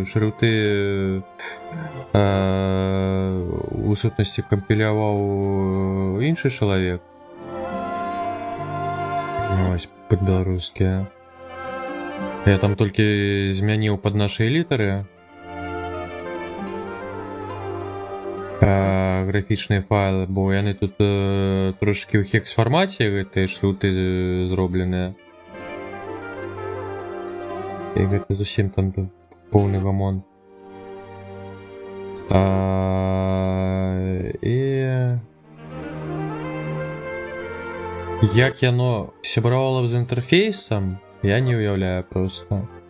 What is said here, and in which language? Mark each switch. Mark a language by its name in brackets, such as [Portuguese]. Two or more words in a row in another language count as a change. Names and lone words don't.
[Ukrainian] Шрифти у сутності компілював інший чоловік. Ось по-білоруськи. Я там тільки змінив під наші літери. Графічні файли, [Belarusian] бо яны тут трошки ў хекс фармаце гэтыя шрифты зробленыя. І гэта зусім там поўны гамон. І як яно сябравала з інтэрфейсам, я не уяўляю просто.